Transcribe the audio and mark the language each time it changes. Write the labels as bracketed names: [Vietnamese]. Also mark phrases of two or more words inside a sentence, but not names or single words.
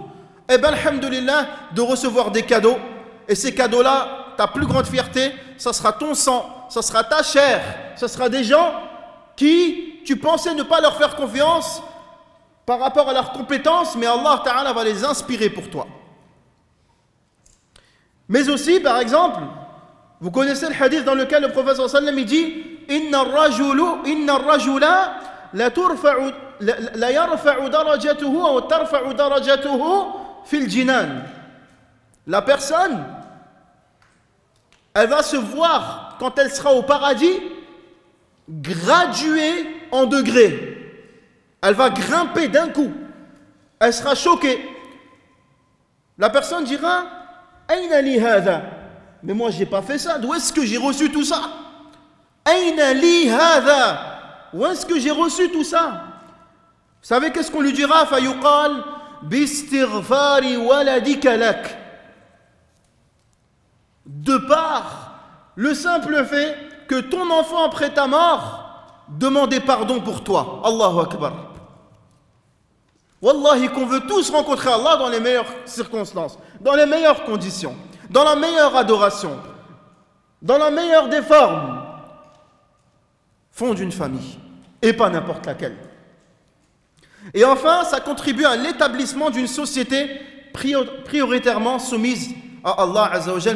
[French] Eh bien, alhamdoulilah, de recevoir des cadeaux. Et ces cadeaux-là, ta plus grande fierté, ça sera ton sang, ça sera ta chair, ça sera des gens qui, tu pensais ne pas leur faire confiance par rapport à leurs compétences, mais [Arabic] الله تعالى [French] va les inspirer pour toi. Mais aussi, par exemple, vous connaissez le hadith dans lequel le prophète [Arabic] صلى الله عليه وسلم [French] dit [Arabic] إن الرجل لا يرفع درجته [French] ou [Arabic] ترفع درجته في الجنان. [French] La personne, elle va se voir, quand elle sera au paradis, graduée en degrés. Elle va grimper d'un coup. Elle sera choquée. La personne dira [Arabic] أين لي هذا. [French] Mais moi, je n'ai pas fait ça. D'où est-ce que j'ai reçu tout ça? [Arabic] أين لي هذا. [French] Où est-ce que j'ai reçu tout ça? Vous savez qu'est-ce qu'on lui dira? [Arabic] فيقال باستغفار ولدك لك. [French] De par le simple fait que ton enfant après ta mort demandait pardon pour toi. [Arabic] الله أكبر. [French] Wallahi qu'on veut tous rencontrer Allah dans les meilleures circonstances, dans les meilleures conditions, dans la meilleure adoration, dans la meilleure des formes. Fonde une famille, et pas n'importe laquelle. Et enfin, ça contribue à l'établissement d'une société prioritairement soumise à [Arabic] الله عز وجل.